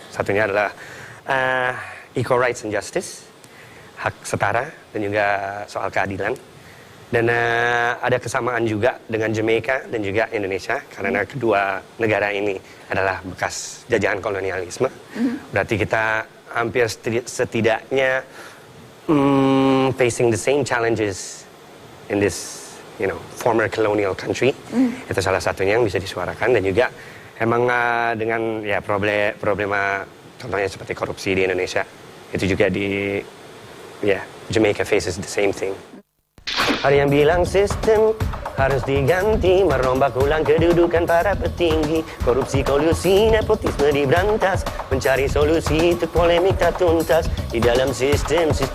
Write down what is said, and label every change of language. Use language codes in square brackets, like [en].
[id] Satunya adalah [en] equal rights and justice, [id] hak setara, dan juga soal keadilan. Dan ada kesamaan juga dengan Jamaika dan juga Indonesia, karena kedua negara ini adalah bekas jajahan kolonialisme. Berarti kita hampir setidaknya [en] facing the same challenges in this, former colonial country. [id] Itu salah satunya yang bisa disuarakan, dan juga emang dengan ya problema contohnya seperti korupsi di Indonesia, itu juga di [en] Jamaica faces the same thing. [id] Ada yang bilang sistem harus diganti, merombak ulang kedudukan para petinggi, korupsi, kolusi, nepotisme diberantas, mencari solusi untuk polemik tak tuntas di dalam sistem.